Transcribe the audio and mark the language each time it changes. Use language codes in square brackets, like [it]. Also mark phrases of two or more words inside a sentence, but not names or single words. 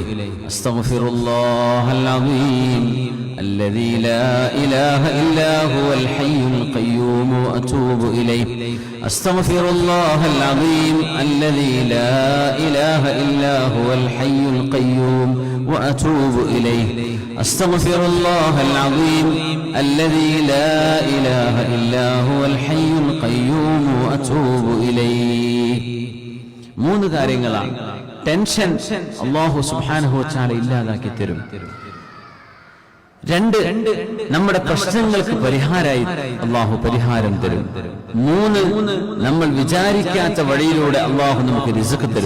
[ar] أستغفر الله العظيم الذي لا إله إلا هو الحي القيوم وأتوب إليه أستغفر الله العظيم الذي لا إله إلا هو الحي القيوم وأتوب إليه أستغفر الله العظيم الذي لا إله إلا هو الحي القيوم وأتوب إليه. [ml] മൂന്ന് കാര്യങ്ങളാണ്. ടെൻഷൻ [ar] الله سبحانه وتعالى [ml] ഇല്ലാതാക്കി തരും. രണ്ട്, നമ്മുടെ പ്രശ്നങ്ങൾക്ക് പരിഹാരമായി അല്ലാഹു പരിഹാരം തരും. മൂന്ന്, നമ്മൾ വിചാരിക്കാത്ത വഴിയിലൂടെ അല്ലാഹു നമുക്ക് റിസ്ക് തരും.